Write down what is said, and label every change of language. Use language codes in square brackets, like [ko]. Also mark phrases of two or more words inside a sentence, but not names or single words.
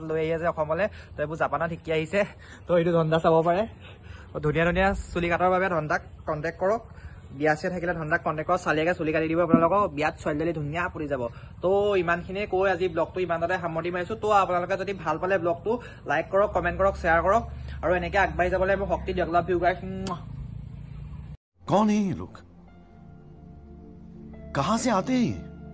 [as] লৈ আহি আছে অসমলৈ তো এইবোৰ জাপানত শিকি আহিছে তো এইটো ধন্দা চাব পাৰে ধুনীয়া ধুনীয়া চুলি কাটৰ বাবে ধন্দাক কণ্টেক্ট কৰক বিয়া চিয়া থাকিলে ধন্দাক কণ্টেক্ট কৰক চালিয়াকে চুলি কাটি দিব আপোনালোকক বিয়াত ছোৱালী ধুনীয়া পৰি যাব তো ইমানখিনিয়ে কৈ আজি ব্লগটো ইমানতে সামৰি মাৰিছো তো আপোনালোকে যদি ভাল পালে ব্লগটো লাইক কৰক কমেণ্ট কৰক শ্বেয়াৰ কৰক আৰু এনেকৈ আগবাঢ়ি যাবলৈ মোক শক্তি দিয়ক [en] love you guys [hi] कौन है ये लोग कहां से आते हैं